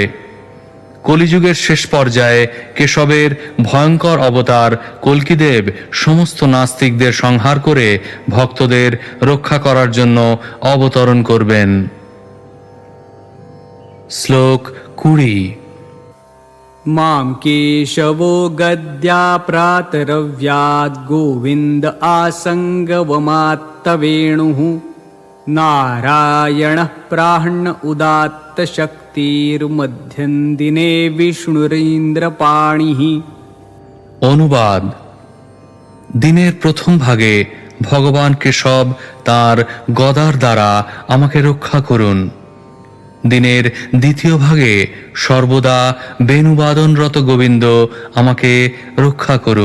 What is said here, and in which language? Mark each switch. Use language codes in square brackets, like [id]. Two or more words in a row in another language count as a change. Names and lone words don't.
[bn] কলিযুগের শেষ পর্যায়ে কেশবের ভয়ঙ্কর অবতার কল্কিদেব সমস্ত নাস্তিকদের সংহার করে ভক্তদের রক্ষা করার জন্য অবতরণ করবেন। শ্লোক 20। [sa] मां केशवो गद्या प्रातरव्याद् गोविन्द आसङ्गवमात्तवेणुः नारायणः प्राह्ण उदात्तशक्तिर्मध्यं दिने विष्णुरीन्द्रपाणिः। [bn] অনুবাদ: দিনের প্রথম ভাগে ভগবান কেশব তার গদার দ্বারা আমাকে রক্ষা করুন। দিনের দ্বিতীয় ভাগে সর্বদা বেণুবাদনরত গোবিন্দ আমাকে রক্ষা করুন।